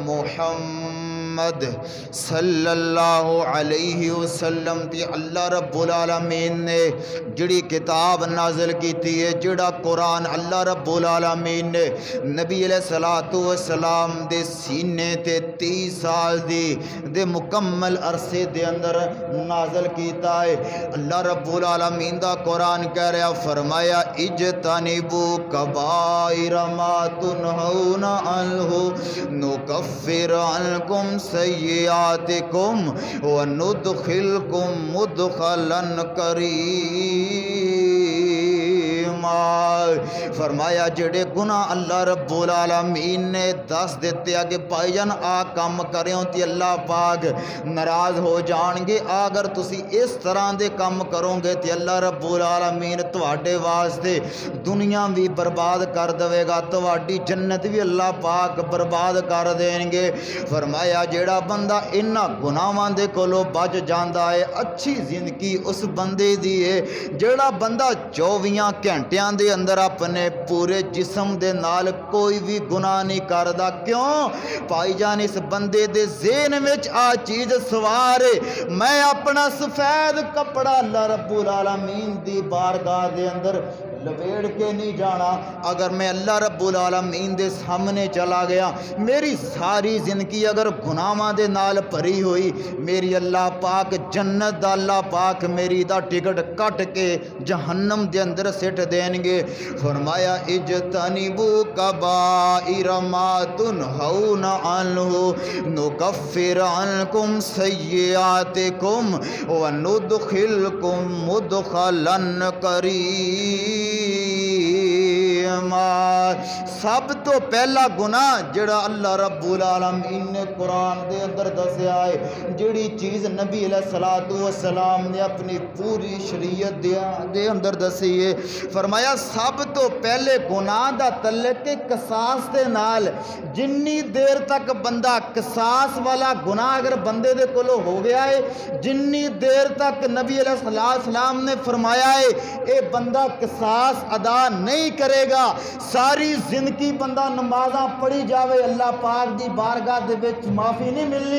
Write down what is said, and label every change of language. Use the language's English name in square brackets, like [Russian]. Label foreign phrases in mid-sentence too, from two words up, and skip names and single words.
[Punjabi] محمد [Arabic] صلی اللہ علیہ وسلم [Punjabi] تی [Arabic] اللہ رب العالمین [Punjabi] نے جڑی کتاب نازل کیتی ہے، جڑا قرآن [Arabic] اللہ رب العالمین [Punjabi] نے نبی [Arabic] علیہ السلام [Punjabi] دے سینے تے 30 سال دے مکمل عرصے دے اندر نازل کیتا ہے۔ [Arabic] اللہ رب العالمین [Punjabi] دا قرآن کہہ رہا، فرمایا [Arabic] اجتنبوا كبائر ما تنهون عنه نكفر عنكم سيئاتكم وندخلكم مدخلا كريما. [Punjabi] فرمایا جہڑے گناہ [Arabic] الله رب العالمين [Punjabi] نے دس دتے کہ بھائی جان اے کم کریو تے اللہ پاک ناراض ہو جان گے، اگر تسی اس طرح دے کم کرو گے تے [Arabic] الله رب العالمين [Punjabi] تہاڈے واسطے دنیا وی برباد کر دیوے گا، تہاڈی جنت وی اللہ پاک برباد کر دین گے. فرمایا جہڑا بندہ اینہاں گناہاں دے کولوں بچ جاندا اے، اچھی زندگی اس بندے دی اے جہڑا بندہ 24 گھنٹیاں دے اندر اپنے پورے جسم دے نال کوئی وی گناہ نہیں کردا. کیوں بھائی جان، اس بندے دے ذہن وچ اے چیز سوار اے، میں اپنا سفید کپڑا [Arabic] الله رب العالمين [Punjabi] دی بارگاہ دے اندر لویڑ کے نہیں جانا. اگر میں [Arabic] الله رب العالمين [Punjabi] دے سامنے چلا گیا، میری ساری زندگی اگر گناہاں دے نال بھری ہوئی، میری اللہ پاک جنت دا اللہ پاک میری دا ٹکٹ کٹ کے جہنم دے اندر سٹ دین گے. [Arabic] فرمایا اجتنبوا كبائر ما تنهون عنه نكفر عنكم سيئاتكم وندخلكم مدخلا كريما. [Punjabi] سب توں پہلا گناہ جہڑا [Arabic] الله رب العالمين [Punjabi] نے قرآن دے اندر دسیا اے، جہڑی چیز [Arabic] النبي عليه الصلاة والسلام [Punjabi] نے اپنی پوری شریعت دے اندر دسی اے، فرمایا سب توں پہلے گناہ دا تعلق قصاص دے نال. جنی دیر تک بندہ قصاص والا گناہ اگر بندے دے کولوں ہو گیا اے، جنی دیر تک [Arabic] النبي عليه السلام [Punjabi] نے فرمایا اے ایہہ بندہ قصاص ادا نہیں کرے گا، ساری زندگی بندہ نمازاں پڑھی جاوے، اللہ پاک دی بارگاہ دے وچ معافی نہیں ملنی.